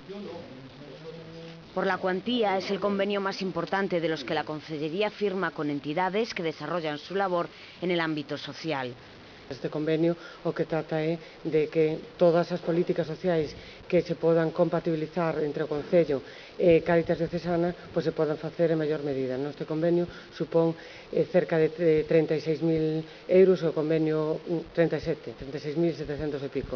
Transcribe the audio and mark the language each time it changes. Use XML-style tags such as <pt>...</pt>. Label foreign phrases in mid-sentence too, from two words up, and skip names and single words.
<es>Por la cuantía, es el convenio más importante de los que la Concellería firma con entidades que desarrollan su labor en el ámbito social.</es> <gl>Este convenio o que trata é de que todas as políticas sociais que se podan compatibilizar entre o Concello e Cáritas Diocesana pois se podan facer en maior medida. Este convenio supón cerca de 36.000 euros, o convenio 36.700 e pico.</gl>